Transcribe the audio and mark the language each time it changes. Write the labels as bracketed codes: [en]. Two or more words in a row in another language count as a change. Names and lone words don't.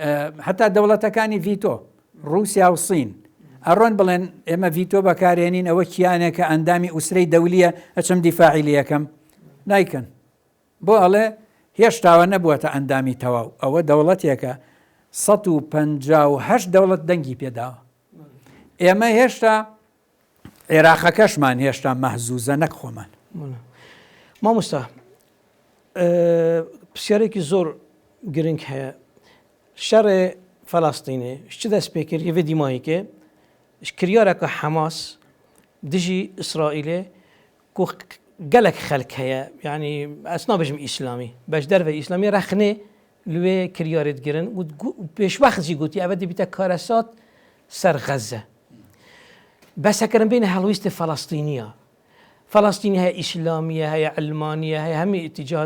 [ckb] هەتا دەوڵەتەکانی ڤیتۆ ڕووسیا و سین ئەڕۆن بڵێن ئێمە ڤیتۆ بەکارێنین ئەوە کیانێکە ئەندامی ئوسرەی دەولیە ئەچەم دیفاعی لە یەکەم نایکەن بۆ ئەڵێ هێشتاوە نەبووەتە ئەندامی تەواو ئەوە دەوڵەتێکە 158 دەوڵەت دەنگی پێداوە ئێمە هێشتا عێراقەکەشمان هێشتا مەحزوزە نەک خۆمان [ku] مامۆستا پرسیارێکی زۆر گرنگ هەیە شەڕێ فەڵاستینێ چ دەست پێکرد یەوێ دیماییکێ کریارەکە حەماس دژی ئیسرائیلێ gelek xelk heye yani ez nabêjim îslamî beş derve îslamî rexnê li wê kiryarê digirin û pêşwext jî gotiye ev dibîte karesat ser Xeze besekirin bêne helwîstê Falastîniya Falastînî heye îslamî heye Elmaniye heye hemî îtîcad